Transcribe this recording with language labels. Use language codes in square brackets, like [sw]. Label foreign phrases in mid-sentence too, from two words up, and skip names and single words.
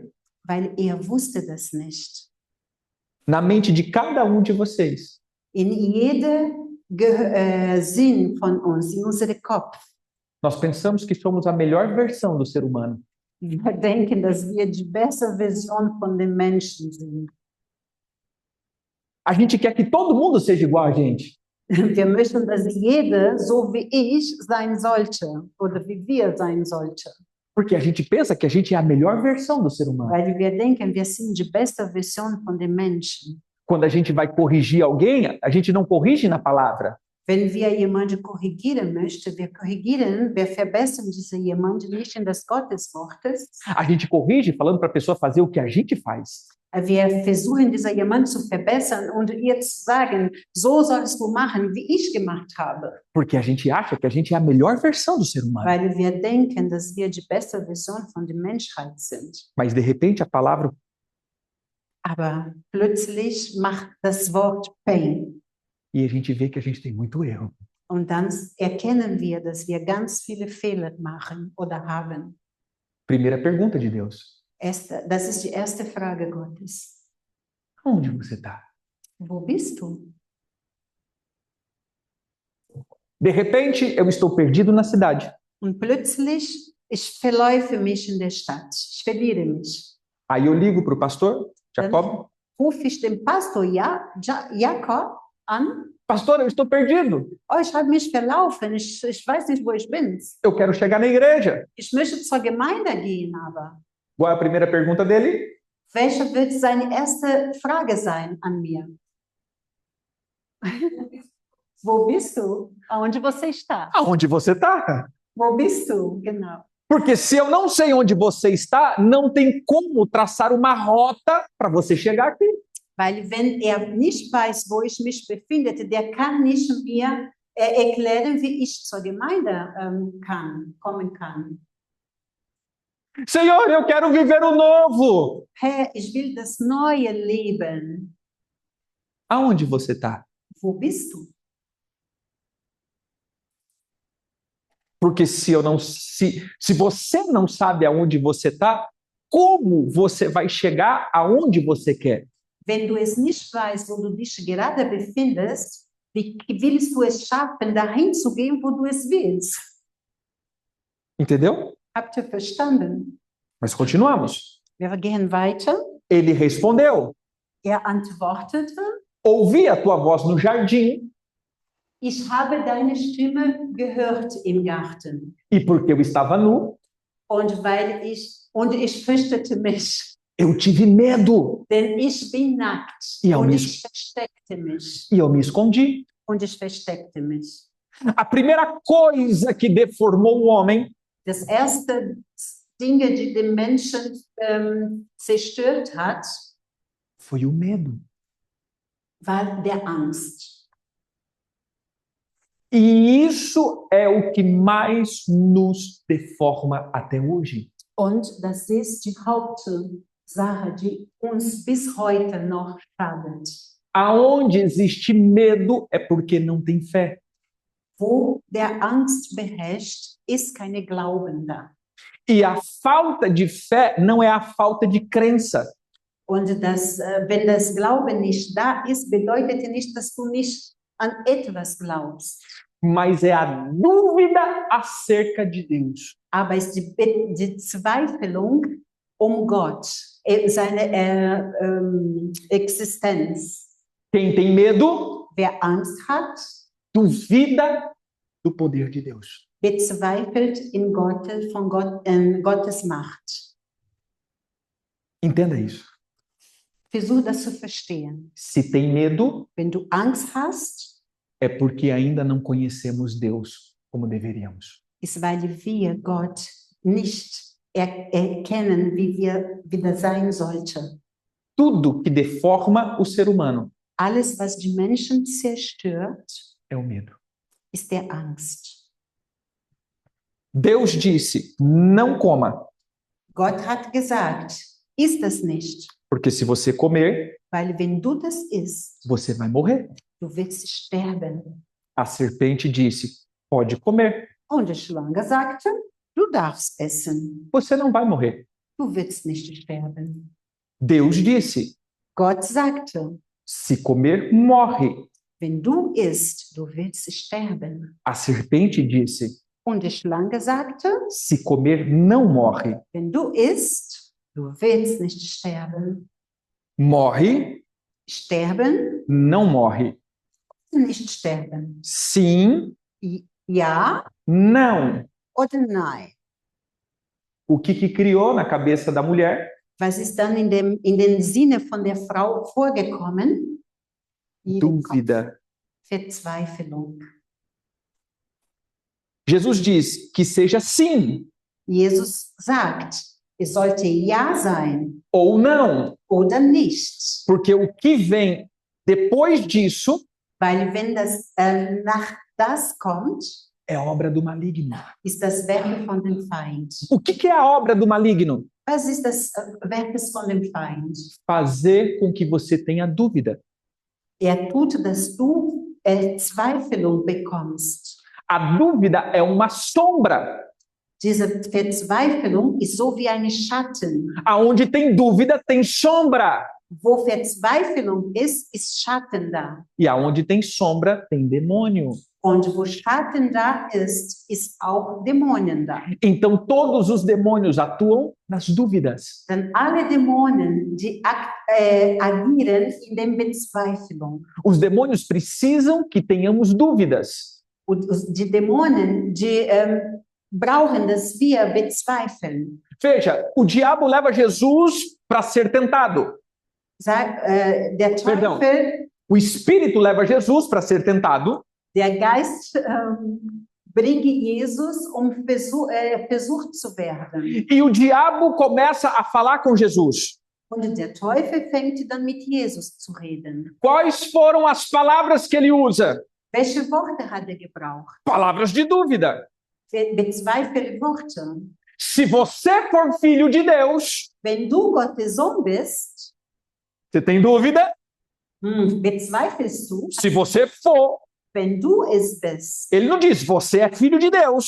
[de] Weil er wusste das nicht. [pt] Na mente de cada um de vocês, [de] In jedem Sinn von uns, in unserem Kopf, [pt] nós pensamos que somos a melhor versão do ser humano. [de] wir denken, dass wir die beste Version von den Menschen sind. [pt] A gente quer que todo mundo seja igual a gente. [de] Wir möchten, dass jeder so wie ich sein sollte oder wie wir sein sollten. [pt] Porque a gente pensa que a gente é a melhor versão do ser humano. [de] Weil wir denken, wir sind die beste Version von den Menschen. [pt] Quando a gente vai corrigir alguém, a gente não corrige na palavra. [de] Wenn wir jemanden korrigieren möchten, wir verbessern diesen jemanden nicht in das Gotteswortes. [pt] A gente corrige falando para a pessoa fazer o que a gente faz. [de] Wir versuchen, dieser jemanden zu verbessern und ihr zu sagen, so sollst du machen, wie ich gemacht habe. [pt] Porque a gente acha que a gente é a melhor versão do ser humano. [de] Weil wir denken, dass wir die beste Version von der Menschheit sind. [pt] Mas de repente a palavra [de] Aber plötzlich macht das Wort Pain. [pt] e a gente vê que a gente tem muito erro. [de] Und dann erkennen wir, dass wir ganz viele Fehler machen oder haben. [pt] Primeira pergunta de Deus: [de] Das ist die erste Frage Gottes. [pt] onde você está? [de] Wo bist du? [pt] De repente, eu estou perdido na cidade. [de] Und plötzlich, ich verläufe mich in der Stadt. Ich verliere mich. [pt] Aí eu ligo para o pastor, Jacob. [de] Rufe ich den Pastor Jakob an. [pt] Pastor, eu estou perdido. [de] Oh, ich habe mich verlaufen. Ich weiß nicht, wo ich bin. [pt] Eu quero chegar na igreja. [de] Ich möchte zur Gemeinde gehen, aber [pt] Qual é a primeira pergunta dele? [de] welche wird seine erste Frage sein an mir? Wo bist du? [pt] Aonde você está? Aonde você está? [de] Wo bist du? Genau. [pt] Porque se eu não sei onde você está, não tem como traçar uma rota para você chegar aqui. [de] Weil wenn nicht weiß, wo ich mich befinde, der kann nicht mir erklären, wie ich zur Gemeinde kommen kann. [pt] Senhor, eu quero viver o novo. [de] Herr, ich will das neue Leben. [pt] Aonde você está? [de] Wo bist du? [pt] Porque se você não sabe aonde você está, como você vai chegar aonde você quer? [de] Wenn du es nicht weißt, wo du dich gerade befindest, wie willst du es schaffen, dahin zu gehen, wo du es willst? [pt] Entendeu? [de] Habt ihr verstanden? [pt] Mas continuamos. [de] Wir gehen weiter. [pt] Ele respondeu: [de] Antwortete, [pt] ouvi a tua voz no jardim, [de] ich habe deine Stimme gehört im Garten. [pt] e porque eu estava nu, [de] Und ich fürchtete mich, [pt] eu tive medo [de] denn ich bin nackt. Ja, Und und ich versteckte mich. [pt] e eu me escondi. [de] Und ich versteckte mich. [pt] A primeira coisa que deformou o homem [de] Das erste Dinge, die den Menschen zerstört hat, [pt] foi o medo. [de] war der Angst. [pt] E isso é o que mais nos deforma até hoje. [de] Und das ist die Hauptsache, die uns bis heute noch schadet. [pt] Aonde existe medo é porque não tem fé. [de] Wo der Angst beherrscht, ist keine Glauben da. [pt] E a falta de fé não é a falta de crença. [de] Und wenn das Glauben nicht da ist, bedeutet nicht, dass du nicht an etwas glaubst. [pt] Mas é a dúvida acerca de Deus. [de] Aber es ist die Zweifelung Gott, seine Existenz. [pt] Quem tem medo, [de] Wer Angst hat, [pt] duvida do poder de Deus. [de] bezweifelt in Gottes Macht. [pt] Entenda isso. [de] Versuch das zu verstehen. [pt] Se tem medo, [de] Wenn du Angst hast, [pt] é porque ainda não conhecemos Deus como deveríamos. [de] ist, weil wir Gott nicht erkennen, wie das sein sollte. [pt] Tudo que deforma o ser humano [de] Alles, was die Menschen zerstört, [pt] é o medo. [de] ist der Angst. [pt] Deus disse: não coma, [de] Gott hat gesagt, iss das nicht, [pt] porque se você comer, [de] weil wenn du das isst, [pt] você vai morrer. [de] du wirst sterben. [pt] A serpente disse: pode comer, [de] Und die Schlange sagte, du darfst essen, [pt] você não vai morrer. [de] du wirst nicht sterben. [pt] Deus disse: [de] Gott sagte, [pt] se comer, morre. [de] wenn du isst, du wirst sterben. [pt] A serpente disse: [de] Und die Schlange sagte, [pt] se comer, não morre. [de] wenn du isst, du willst nicht sterben. [pt] Morre, [de] Sterben, [pt] não morre. [de] nicht sterben. [pt] Sim, [de] Ja [pt] não. [de] oder nein? [pt] O que criou na cabeça da mulher? [de] Was ist dann in den Sinne von der Frau vorgekommen? [pt] Dúvida. [de] Verzweiflung. [pt] Jesus diz que seja sim [de] Jesus sagt, es sollte ja sein [pt] ou não, [de] oder nicht. [pt] porque o que vem depois disso [de] Weil wenn das nach das kommt, [pt] é obra do maligno. [de] ist das Werk von dem Feind. [pt] O que é a obra do maligno? [de] Was ist das Werk von dem Feind? [pt] Fazer com que você tenha dúvida. [de] Tut, dass du Verzweiflung bekommst. [pt] A dúvida é uma sombra. [de] Diese Verzweiflung ist so wie eine Schatten. [pt] Aonde tem dúvida, tem sombra. [de] Wo Verzweiflung ist, ist Schatten da. [pt] E aonde tem sombra, tem demônio. [de] Und wo Schatten da ist auch Dämonen da. [pt] Então, todos os demônios atuam nas dúvidas. [de] Denn alle Dämonen, die agieren in der Verzweiflung. [pt] Os demônios precisam que tenhamos dúvidas. [de] Und die Dämonen, die brauchen, dass wir bezweifeln. [pt] Veja, o diabo leva Jesus para ser tentado. [de] Der [pt] Perdão. [de] Teufel, [pt] O Espírito leva Jesus para ser tentado. [de] der Geist bringt Jesus, versucht zu werden. [pt] E o diabo começa a falar com Jesus. [de] Und der Teufel fängt dann mit Jesus zu reden. [pt] Quais foram as palavras que ele usa? [de] Welche Worte hat gebraucht? [pt] Palavras de dúvida. [de] Bezweifelt Worte. [pt] Se você for filho de Deus, [de] Wenn du Gottes Sohn bist, [pt] você tem dúvida? [de] bezweifelst du? [pt] Se você for, [de] Wenn du es bist. [pt] ele não diz, você é filho de Deus.